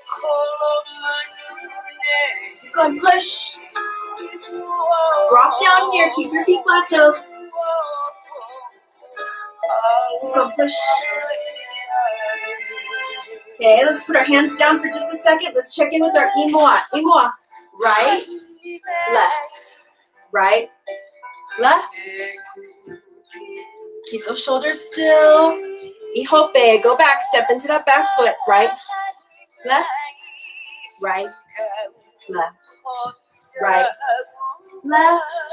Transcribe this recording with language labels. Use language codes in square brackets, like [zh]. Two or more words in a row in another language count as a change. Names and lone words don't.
[en] Go and push. Drop down here. Keep your feet plateaued. Go and push. Okay, let's put our hands down for just a second. Let's check in with our ʻimoa. ʻimoa. Right, left. Right, left. Keep those shoulders still. ʻihope. Go back. Step into that back foot. Right, left, right, left, right, left.